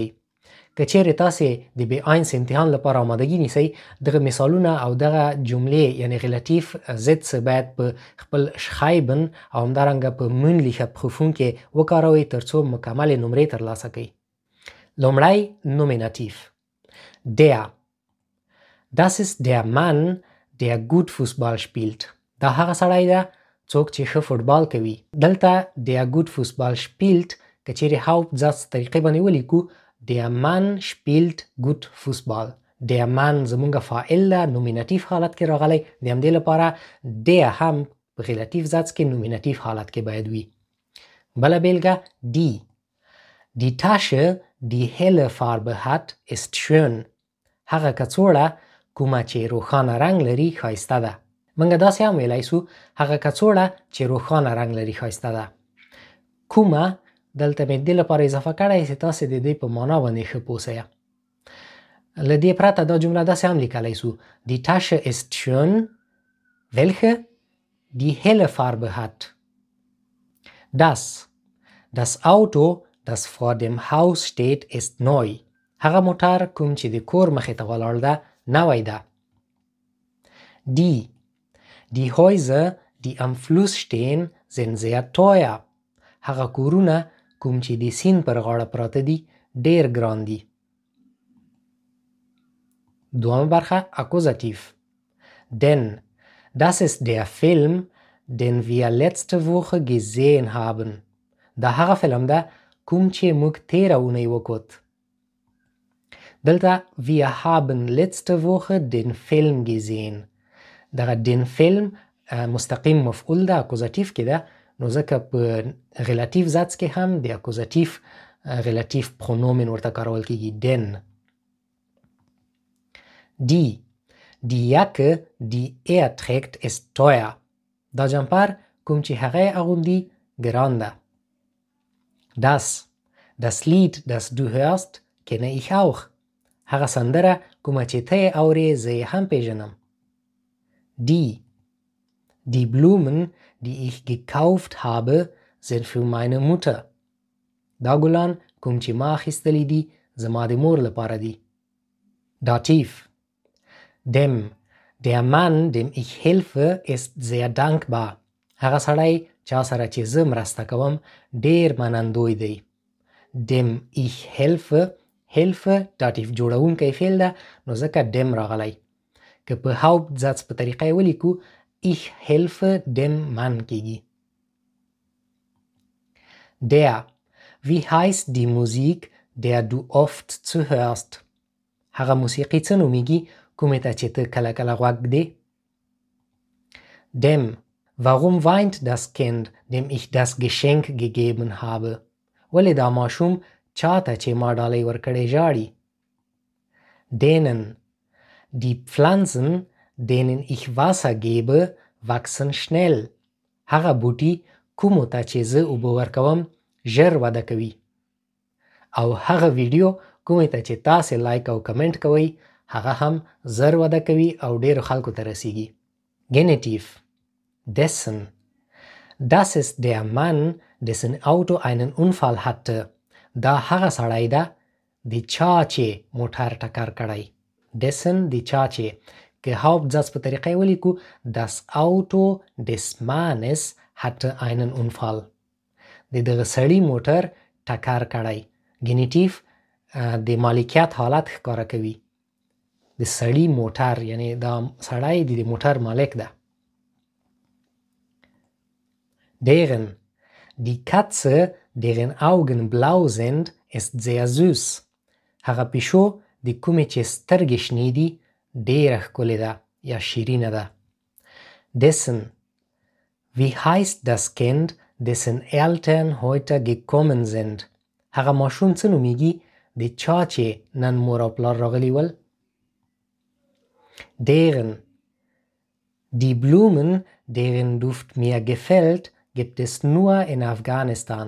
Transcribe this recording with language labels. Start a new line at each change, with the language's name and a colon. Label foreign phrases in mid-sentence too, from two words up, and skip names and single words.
Pashto: که چیرې تاسې د B1 امتحان لپاره آمادګي نیسئ دغه مثالونه او دغه جملې یعنی غلطیف ضد څه باید په خپل schreiben او همدارنګه په
German: mündliche Prüfung
Pashto: کې وکاروئ ترڅو مکمل نمرې ترلاسه کړئ. لومړی نومیناتیف der.
German: Das ist der Mann, der gut Fußball spielt.
Pashto: دا هغه سړی ده څوک چې ښه فوټبال کوي.
German: دلته der gut Fußball spielt
Pashto: که چیرې
German: Hauptsatz
Pashto: طریقې باندې ولیکو
German: der Mann spielt gut Fußball. der Mann
Pashto: زمونږ فاعل ده نومیناتیف حالت کې راغلی، د همدې لپاره der هم په
German: Relativsatz
Pashto: کې نومیناتیف حالت کې باید وي. بله بیلګه die.
German: Die Tasche, die helle Farbe hat, ist schön.
Pashto: هغه کڅوړه کومه چې روښانه رنګ لري ښایسته ده. موږ داسې هم ویلی سو هغه کڅوړه چې روښانه رنګ لري ښایسته ده. کومه دلته مې دې لپاره اضافه کړی چې تاسې د دې په معنا باندې ښه پوه سئ. له دې پرته دا جمله داسې هم لیکلی سو
German: Die Tasche ist schön, welche die helle Farbe hat. Das Auto, das vor dem Haus steht, ist neu.
Pashto: هغه موټر کوم چې د کور مخې ته ولاړ ده نوی ده.
German: Die Häuser, die am Fluss stehen, sind sehr teuer.
Pashto: هغه کورونه کوم چې د سیند پر غاړه پراته دي ډیر ګران دي. دومه برخه Akkusativ.
German: Denn das ist der Film, den wir letzte Woche gesehen haben.
Pashto: دا هغه فلم ده کوم چې موږ تیره اونۍ وکوت. دلته
German: wir haben letzte Woche den Film gesehen.
Pashto: دغه
German: den Film
Pashto: مستقیم مفعول ده اکوزاتیف کې ده، نو ځکه په
German: Relativsatz
Pashto: کې هم د اکوزاتیف
German: Relativpronomen
Pashto: ورته کارول کېږي den.
German: Die Jacke, die er trägt, ist teuer.
Pashto: دا جمپر کوم چې هغه اغوندي ګران ده.
German: Das Lied, das du hörst, kenne ich auch.
Pashto: هغه سندره کومه چې ته یې اورې زه یې هم پیژنم.
German: Die Blumen, die ich gekauft habe, sind für meine Mutter.
Pashto: دا ګلان کوم چې ما اخیستلی دي زما د مور لپاره دي.
German: Dativ. Der Mann, dem ich helfe, ist sehr dankbar.
Pashto: هغه سړی چا سره چې زه مرسته کوم ډیر منندوی دی.
German: Dem ich helfe
Pashto: داتیف جوړونکی فعل ده، نو ځکه dem راغلی. که په Hauptsatz په طریقه یې ولیکو
German: ich helfe dem Mann
Pashto: کېږي.
German: Wie heißt die Musik, der du oft zuhörst?
Pashto: هغه موسیقي څه نومیږي کومې ته چې ته کله کله غوږ دی.
German: Warum weint das Kind, dem ich das Geschenk gegeben habe?
Pashto: ولې دا ماشوم چاته چې ما ډالۍ ورکړې ژاړي.
German: Die Pflanzen, denen ich Wasser gebe, wachsen schnell.
Pashto: هغه بوټي کومو ته چې زه اوبه ورکوم ژر وده کوي. او هغه ویډیو کومې ته چې تاسې لایک او کمنټ کوئ هغه هم زر وده کوي او ډیرو خلکو ته رسیږي.
German: Genitiv. Dessen. Das ist der Mann, dessen Auto einen Unfall hatte.
Pashto: دا هغه سړی ده د چا چې موټر ټکر کړی. Dessen د چا چې که Hauptsatz په طریقه یې ولیکو
German: Das Auto des Mannes hatte einen Unfall.
Pashto: د دغه سړي موټر ټکر کړی. Genitiv د مالکیت حالت ښکاره کوي. د سړي موټر یعنی دا سړی د موټر مالک ده.
German: Die Katze, deren Augen blau sind, ist sehr süß.
Pashto: هغه پیشو د کومې چې سترګې شنې دي ډیره ښکلې ده یا شیرینه ده.
German: Wie heißt das Kind, dessen Eltern heute gekommen sind?
Pashto: هغه ماشوم څه نومیږي د چا چې نن مور او پلار راغلي ول.
German: Die Blumen, deren Duft mir gefällt, gibt es nur in Afghanistan.